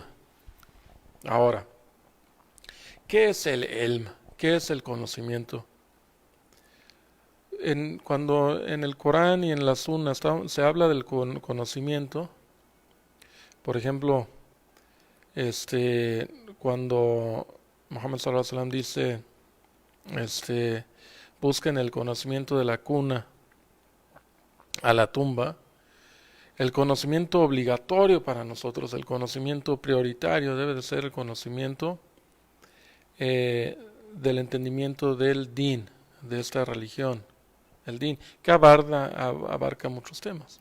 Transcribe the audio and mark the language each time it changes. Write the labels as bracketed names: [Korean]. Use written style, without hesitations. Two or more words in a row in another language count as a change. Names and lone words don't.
[Spanish] Ahora, ¿qué es el elm? ¿Qué es el conocimiento? Cuando en el Corán y en la Sunna se habla del conocimiento, por ejemplo, cuando Muhammad [Arabic] صلى الله عليه وسلم [Spanish] dice, busquen el conocimiento de la cuna a la tumba, el conocimiento obligatorio para nosotros, el conocimiento prioritario debe de ser el conocimiento del entendimiento del din, de esta religión, el din, que abarca muchos temas.